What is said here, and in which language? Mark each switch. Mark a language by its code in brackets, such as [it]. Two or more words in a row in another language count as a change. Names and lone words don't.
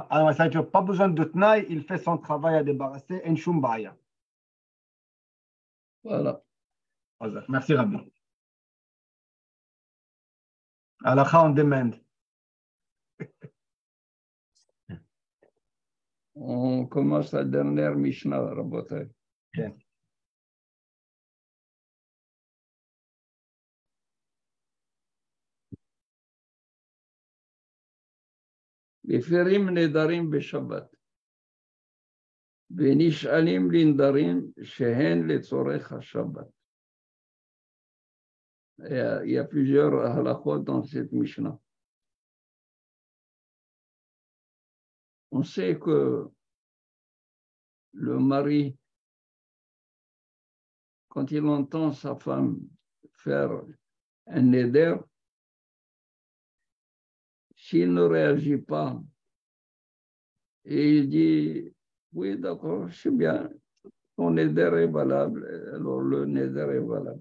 [fr] Alors, ça veut dire pas besoin de tnaï, il fait son travail à débarrasser, en shumbaya. Voilà. Merci, Rabbi. Halakha on demande. On commence la dernière Mishnah, Rabotai. Okay. [he] מפירים נדרים בשבת, ונשאלים לנדרים שהן לצורך השבת. [fr] Il y a plusieurs halachot dans cette Mishnah. On sait que le mari, quand il entend sa femme faire un neder, s'il ne réagit pas et il dit oui, d'accord, c'est bien, ton neder est valable, alors le neder est valable.